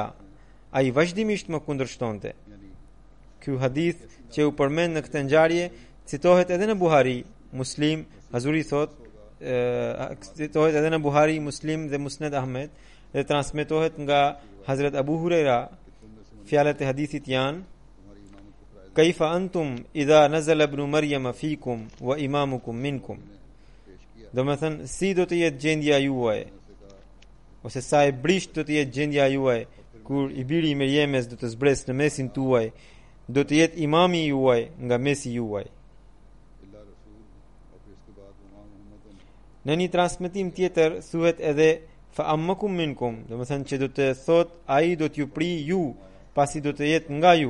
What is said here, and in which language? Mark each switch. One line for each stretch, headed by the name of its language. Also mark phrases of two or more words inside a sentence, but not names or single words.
Albanian: Ai vazhdimisht më kundërshtonte. Ky hadith që u përmend në këtë ngjarje citohet edhe në Buhari, Muslim, Hazuri thot, citohet edhe në Buhari, Muslim dhe Musned Ahmed dhe transmetohet nga Hazret Abu Huraira. Fjalët e hadithit janë:
Arabic: "كيف أنتم إذا نزل ابن مريم فيكم وإمامكم منكم."
Albanian: Do me thënë, si do të jetë gjendja juaj, ose sa e brisht do të jetë gjendja juaj kur i biri i Merjemes do të zbresë në mesin tuaj, do të jetë imami juaj nga mesi juaj. Në një transmetim tjetër thuhet edhe
Arabic: فأمكم منكم,
Albanian: do me thënë që do të thot ai do t'ju pri ju, pasi do të jetë nga ju.